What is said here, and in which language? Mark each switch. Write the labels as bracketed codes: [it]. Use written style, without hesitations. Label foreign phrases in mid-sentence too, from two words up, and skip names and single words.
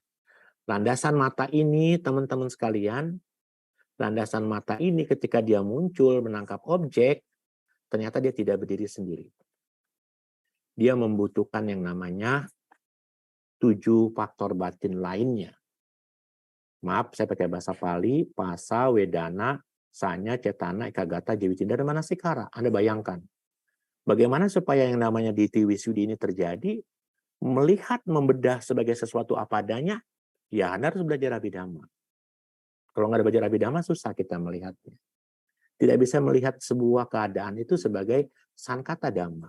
[id] Landasan mata ini, teman-teman sekalian, landasan mata ini ketika dia muncul menangkap objek, ternyata dia tidak berdiri sendiri. Dia membutuhkan yang namanya 7 faktor batin lainnya. Maaf, saya pakai bahasa Pali, [pi] pasa, wedana, sanya, cetana, ekagata, jiwitindriya, [id] dan manasikara. Anda bayangkan. Bagaimana supaya yang namanya [pi] diti wisudi [id] ini terjadi, melihat, membedah sebagai sesuatu apa adanya, ya Anda harus belajar Abhidhamma. Kalau nggak ada belajar Abhidhamma, susah kita melihatnya. Tidak bisa melihat sebuah keadaan itu sebagai [pi] sankata dhamma.